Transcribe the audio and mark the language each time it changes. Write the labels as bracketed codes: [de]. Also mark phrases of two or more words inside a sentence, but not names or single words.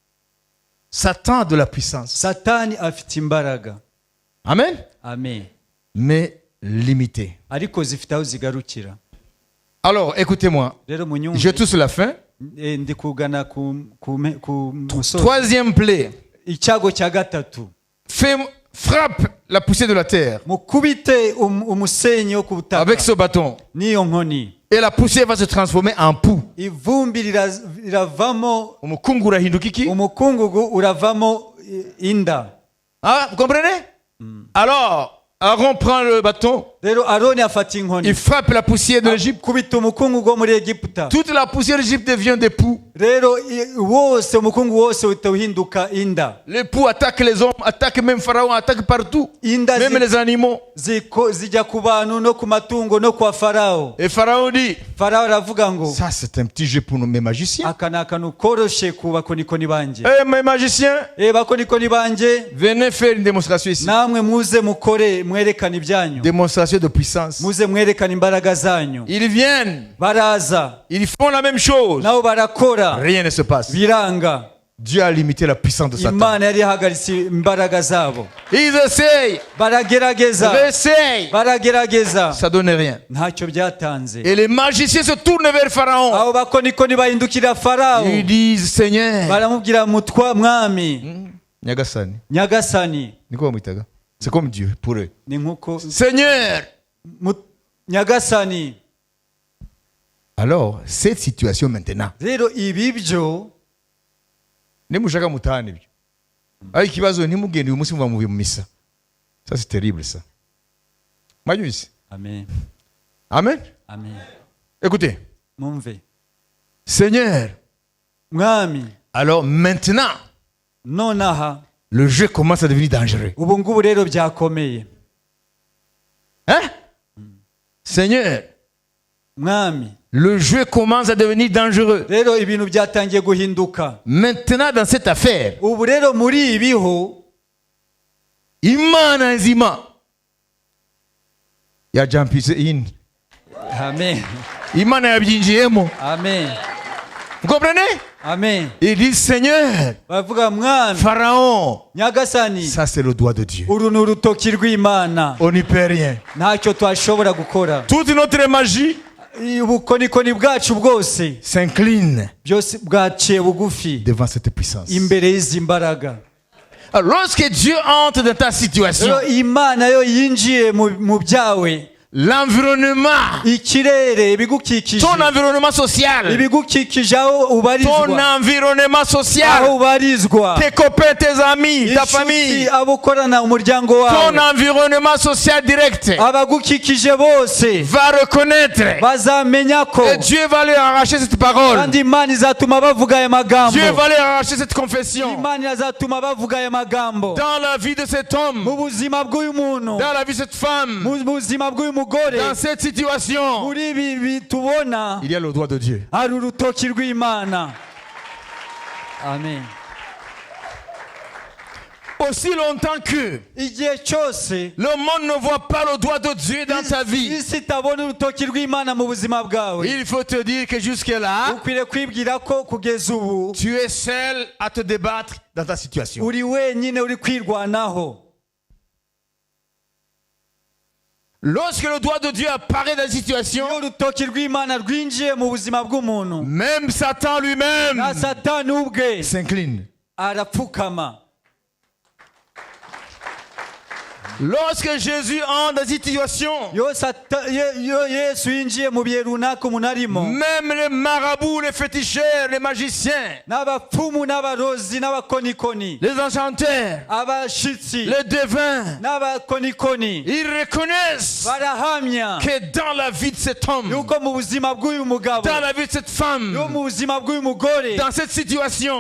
[fr] Satan a de la puissance. [rw] satani afite imbaraga Amen. amen [fr] Mais limitée. [rw] ariko zifite aho zigarukira [fr] Alors, écoutez-moi. [rw] rero [fr] Je [rw] munyumve [fr] touche la fin. [rw] ndi kugana ku musozi [fr] Troisième plaie. [rw] icyago cya gatatu [fr] Frappe la poussière de la terre [rw] mukubite umusenyi wo ku butaka [fr] avec ce bâton. [rw] n'iyo nkoni [fr] Et la poussière va se transformer en poux. [rw] ivumbi riravamo Umukungu urahinduka iki? umukungugu uravamo inda [fr] Ah, vous comprenez? Alors, Aaron prend le bâton, [rw] rero aroni afata inkoni [fr] il frappe la poussière de l'Égypte. [rw] kubita umukungugu wo muri egiputa [fr] Toute la poussière de l'Égypte devient des poux. [rw] rero wose umukungu wose uhita uhinduka inda [fr] Les poux attaquent les hommes, attaquent même Pharaon, attaquent partout. [rw] inda [fr] Même les animaux. [rw] zijya ku bantu no ku matungo no kwa farawo [fr] Et Pharaon dit, [rw] farawo aravuga ngo [fr] ça c'est un petit jeu pour mes magiciens. [rw] aka ni akantu koroshe ku bakonikoni banjye [fr] Eh mes magiciens, [rw] bakonikoni banjye [fr] venez faire une démonstration ici. [rw] namwe muze mukore mwerekane ibyanyu [fr] Démonstration de puissance. [rw] muze mwerekane imbaraga zanyu [fr] Ils viennent, [rw] baraza [fr] ils font la même chose. [rw] nabo barakora [fr] Rien ne se passe. [rw] biranga [fr] Dieu a limité la puissance de Satan. [rw] imana yari ihagaritse imbaraga zabo [fr] Ils essayent, [rw] baragerageza [fr] ils essayent. [rw] baragerageza [fr] Ça donne rien. [rw] ntacyo byatanze [fr] Et les magiciens se tournent vers Pharaon. [rw] abo bakonikoni bahindukira farawo [fr] Ils disent, Seigneur. [rw] baramubwira mwami Nyagasani. nyagasani Niko bamwitaga. [fr] C'est comme Dieu pour eux. [rw] ni nkuko [fr] Seigneur. [rw] nyagasani [fr] Alors, cette situation maintenant. [rw] rero ibi byo Nimushaka mutahana ibyo. Ariko ikibazo ntimugende uyu munsi muva mu misa. [fr] Ça c'est terrible ça. Mayusi. [rw] amen Amen. amen [fr] Écoutez. [rw] mumve [fr] Seigneur. [rw] mwami [fr] Alors maintenant, [rw] nonaha [fr] le jeu commence à devenir dangereux. [rw] ubu ngubu rero byakomeye [fr] Hein? Seigneur, [rw] mwami [fr] le jeu commence à devenir dangereux. [rw] rero ibintu byatangiye guhinduka [fr] Maintenant, dans cette affaire, [rw] ubu rero muri ibiho Imana nzima yajampise in. amen Imana yabyinjiyemo. amen [fr] Vous comprenez? [rw] amen [fr] Il dit Seigneur, [rw] bavuga mwami [fr] Pharaon, [rw] nyagasani [fr] ça c'est le doigt de Dieu. [rw] uru ni urutoki rw'imana [fr] On n'y peut rien. [rw] ntacyo twashobora gukora [fr] Toute notre magie [rw] ubukonikoni bwacu bwose [fr] s'incline [rw] byose bwaciye bugufi [fr] devant cette puissance. [rw] imbere y'izi mbaraga [fr] Alors, lorsque Dieu entre dans ta situation, [rw] rero imana yo yinjiye mu byawe [fr] l'environnement, [rw] ikirere, ibigukikije, [fr] ton environnement social, [rw] ibigukikije aho [fr] ton [rw] ubarizwa, [fr] environnement [rw] aho [fr] social, [rw] ubarizwa, [fr] tes copains, tes amis, ta [rw] inshuti, [fr] famille, [rw] abo ukorana, umuryango [fr] ton [rw] wawe, [fr] environnement social direct [rw] abagukikije bose [fr] va reconnaître [rw] bazamenya ko [fr] et Dieu va leur arracher cette parole. [rw] kandi Imana izatuma bavuga aya magambo, [fr] Dieu va leur arracher cette confession. [rw] Imana izatuma bavuga aya magambo [fr] Dans la vie de cet homme, [rw] mu buzima bw'uyu muntu, [fr] dans la vie de cette femme, [rw] mu buzima bw'uyu mugore, [fr] dans cette situation, [rw] muri ibi bitubona [fr] il y a le droit de Dieu. [rw] hari urutoki rw'Imana. Amen. [fr] Aussi longtemps que [rw] Igihe cyose [fr] le monde ne voit pas le doigt de Dieu dans ta vie, [rw] isi itabona urutoki rw'Imana mu buzima bwawe, [fr] il faut te dire que jusque-là, [rw] ukwiriye kwibwira ko kugeza ubu [fr] tu es seul à te débattre dans ta situation. [rw] uri wenyine uri kwirwanaho. [fr] Lorsque le doigt de Dieu apparaît dans la situation, [rw] Iyo urutoki rw'Imana rwinjiye mu buzima bw'umuntu, [fr] même Satan lui-même [rw] na Satani ubwe [fr] s'incline. [rw] arapfukama. [fr] Lorsque Jésus entre dans cette situation, [rw] Iyo Yesu yinjiye mu bihe runaka umuntu arimo, [fr] même les marabouts, les féticheurs, les magiciens, [rw] n'abapfumu n'abarozi n'abakonikoni, [fr] les enchanteurs, [rw] abashitsi [fr] les devins, [rw] n'abakonikoni [fr] ils reconnaissent [rw] barahamya [fr] que dans la vie de cet homme, [rw] yuko mu buzima bw'uyu mugabo, [fr] dans la vie de cette [rw] yo [fr] femme, [rw] mu buzima bw'uyu mugore, [fr] dans cette situation,